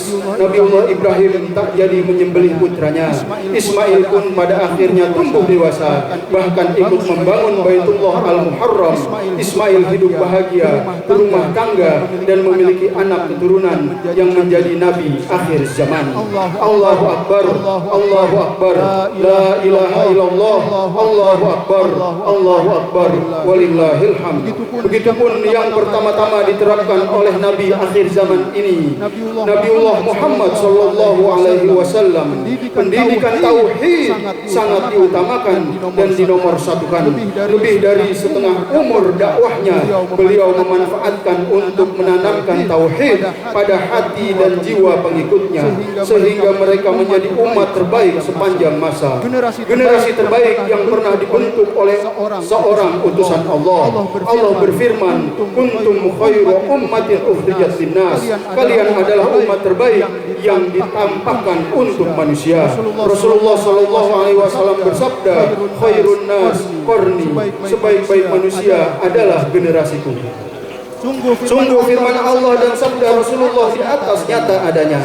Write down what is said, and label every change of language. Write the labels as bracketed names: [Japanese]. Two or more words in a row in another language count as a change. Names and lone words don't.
[Indonesian] Nabiullah Ibrahim tak jadi menyembelih putranya. Ismail pun pada akhirnya tumbuh dewasa, bahkan ikut membangun Baitullah Al-Muharram. Ismail hidup bahagia, berumah tangga, dan memiliki anak keturunan yang menjadi nabi akhir zaman. [Arabic] الله أكبر الله أكبر لا إله إلا الله الله أكبر الله أكبر ولله الحمد. [Indonesian] Begitupun yang pertama-tama diterapkan oleh Nabi akhir zaman ini, Nabiullah Muhammad [Arabic] صلى الله عليه وسلم. [Indonesian] Pendidikan tauhid sangat diutamakan dan dinomorsatukan. Lebih dari setengah umur dakwahnya, beliau memanfaatkan untuk menanamkan tauhid pada hati dan jiwa pengikutnya, sehingga mereka menjadi umat terbaik sepanjang masa. Generasi terbaik yang pernah dibentuk oleh seorang utusan Allah. Allah berfirman, [Arabic] كنتم خير أمة أخرجت للناس. [Indonesian] Kalian adalah umat terbaik yang ditampakkan untuk manusia. Rasulullah [Arabic] صلى الله عليه وسلم [Indonesian] bersabda, [Arabic] خير الناس قرني. [Indonesian] Sebaik-baik manusia adalah generasiku. Sungguh firman Allah dan sabda Rasulullah di atas nyata adanya.